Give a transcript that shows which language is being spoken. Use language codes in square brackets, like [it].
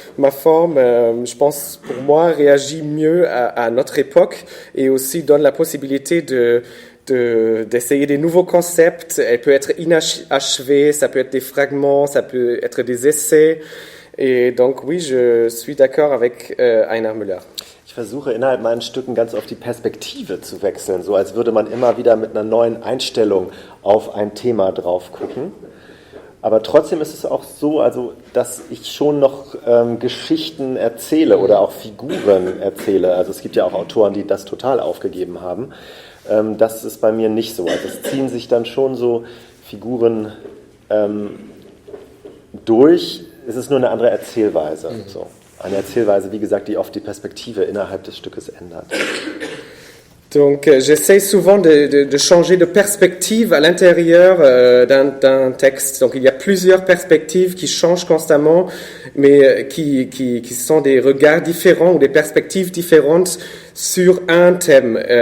[fr] Ma forme, je pense, pour moi, réagit mieux à notre époque et aussi donne la possibilité d'essayer des nouveaux concepts. Elle peut être inachevée, ça peut être des fragments, ça peut être des essais. Et donc oui, je suis d'accord avec Heiner Müller. [de] Ich versuche innerhalb meinen Stücken ganz oft die Perspektive zu wechseln, so als würde man immer wieder mit einer neuen Einstellung auf ein Thema drauf gucken. Aber trotzdem ist es auch so, also, dass ich schon noch Geschichten erzähle oder auch Figuren erzähle. Also es gibt ja auch Autoren, die das total aufgegeben haben. Das ist bei mir nicht so. Also es ziehen sich dann schon so Figuren durch. Es ist nur eine andere Erzählweise. So. Eine Erzählweise, wie gesagt, die oft die Perspektive innerhalb des Stückes ändert. [fr] Donc j'essaie souvent de changer de perspective à l'intérieur d'un texte. Donc il y a plusieurs perspectives qui changent constamment, mais qui sont des regards différents ou des perspectives différentes sur un thème.